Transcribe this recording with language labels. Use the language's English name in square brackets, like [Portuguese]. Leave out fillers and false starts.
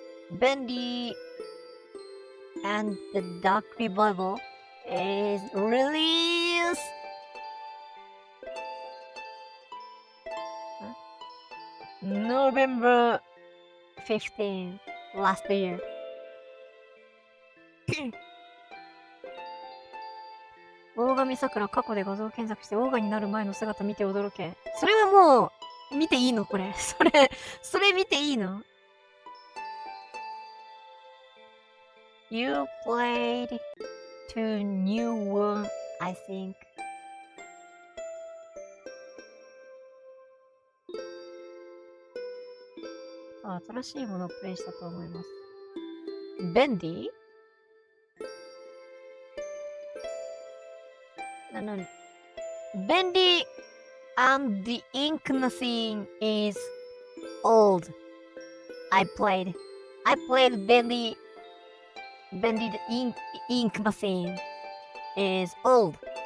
[English] Bendy and the Dark Revival is released November 15 last year. [Japanese] 大神桜過去で画像検索してオーガになる前の姿見て驚け。それはもう見ていいのこれ。それ見ていいの？ [English] You played to new one, I think. [Japanese] 新しいものをプレイしたと思います。 [English] ベンディBendy and the Ink Machine is old. I played Bendy the Ink Machine is old.